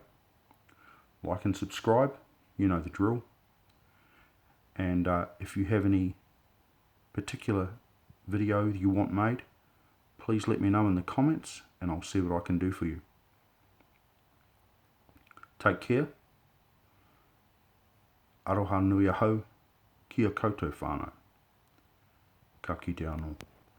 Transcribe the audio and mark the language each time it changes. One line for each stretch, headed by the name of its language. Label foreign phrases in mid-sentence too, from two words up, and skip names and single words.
English: Like and subscribe, you know the drill. And if you have any particular video you want made, please let me know in the comments and I'll see what I can do for you. Take care.
Māori: Aroha nui ahau, kia koutou whānau. Ka kite anō.